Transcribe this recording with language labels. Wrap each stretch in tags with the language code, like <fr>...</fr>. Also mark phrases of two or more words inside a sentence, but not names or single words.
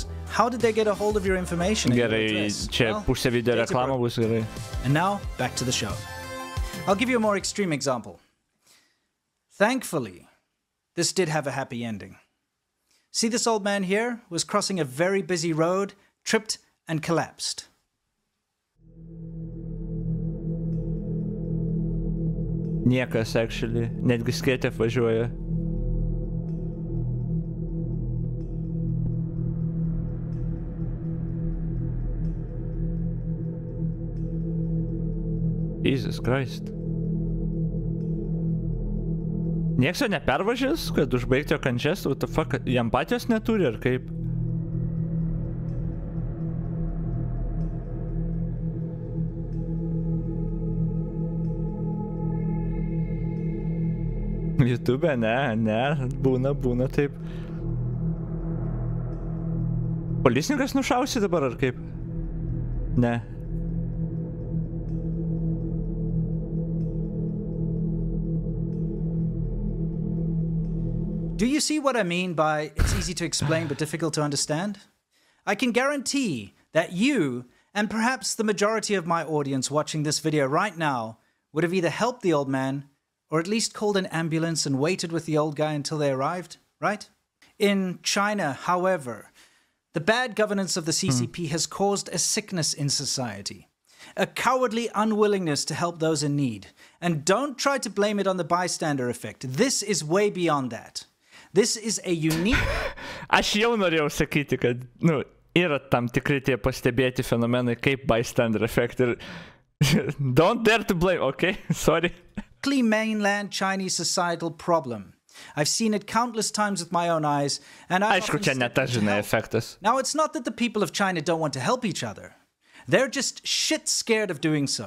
<en>How did they get a hold of your information and your address? Well, and now, back to the show. I'll give you a more extreme example. Thankfully, this did have a happy ending. See, this old man here was crossing a very busy road, tripped and collapsed.</en> <lt>Niekas, actually. Netgi skėtė važiuoja.</lt> <en>Jesus Christ.</en> <lt>Nieks jo nepervažys, kad užbaigti jo kančias?</lt> <en>What the fuck?</en> <lt>Jam patijos neturi, ar kaip? YouTube, ne, būna taip. Policininkas nušausi dabar, ar kaip? Ne.</lt> <en>Do you see what I mean by it's easy to explain but difficult to understand? I can guarantee that you, and perhaps the majority of my audience watching this video right now, would have either helped the old man or at least called an ambulance and waited with the old guy until they arrived, right? In China, however, the bad governance of the CCP has caused a sickness in society, a cowardly unwillingness to help those in need. And don't try to blame it on the bystander effect. This is way beyond that. This is a unique...</en> <lt>Aš jau norėjau sakyti, kad, nu, yra tam tikri tie pastebėti fenomenai kaip</lt> <en>bystander effect</en> <lt>ir</lt> <en>don't dare to blame, okay? Sorry. Mainland Chinese societal problem. I've seen it countless times with my own eyes, and I've often stepped in to help. Now, it's not that the people of China don't want to help each other. They're just shit scared of doing so.</en>